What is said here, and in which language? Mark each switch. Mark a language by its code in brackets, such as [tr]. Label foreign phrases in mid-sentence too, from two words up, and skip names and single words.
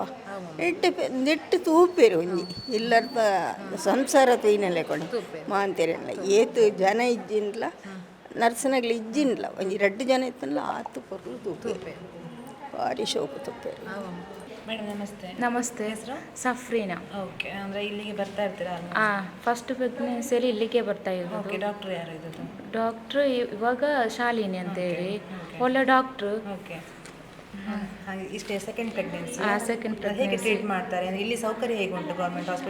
[tcy] ನೆಟ್ಟು ತೂಪೇರು ಒಂಜಿ ಇಲ್ಲರ ಸಂಸಾರ ತೂಯಿನೆಲ್ಲ ಕೊಂಡು ಮಾಂತೇರೆಲ್ಲ ಏತು ಜನ ಇಜ್ಜಿನ್ಲ ನರ್ಸನಾಗ್ಲಿ ಇಜ್ಜಿನ್ಲ ಒಂಜಿ 2 ಜನ ಇತ್ತಲ್ಲ ಆತು ಕೊರ್ಲು ತೂಪೇರು. ಭಾರಿ ಶೋಕು ತೂಪೇರು. [kn] ಮೇಡಮ್ ನಮಸ್ತೆ. ನಮಸ್ತೆ. ಹೆಸರು ಸಫ್ರೀನಾ. ಓಕೆ, ಅಂದರೆ ಇಲ್ಲಿಗೆ ಬರ್ತಾ ಇರ್ತೀರಾ? [en] first pregnancy [kn] ಇಲ್ಲಿಗೆ ಬರ್ತಾ ಇರೋದು. ಓಕೆ, ಡಾಕ್ಟ್ರು ಯಾರು ಇರೋದು? ಡಾಕ್ಟ್ರು ಇವಾಗ ಶಾಲಿನಿ ಅಂತೇಳಿ ಒಳ್ಳೆ ಡಾಕ್ಟ್ರು. ಓಕೆ, ಹಾಗೆ ಇಷ್ಟೇ [en] second pregnancy? second pregnancy. [kn] ಹೇಗೆ ಟ್ರೀಟ್ ಮಾಡ್ತಾರೆ ಅಂದರೆ ಇಲ್ಲಿ ಸೌಕರ್ಯ ಹೇಗೆ ಉಂಟು [en] government hospital?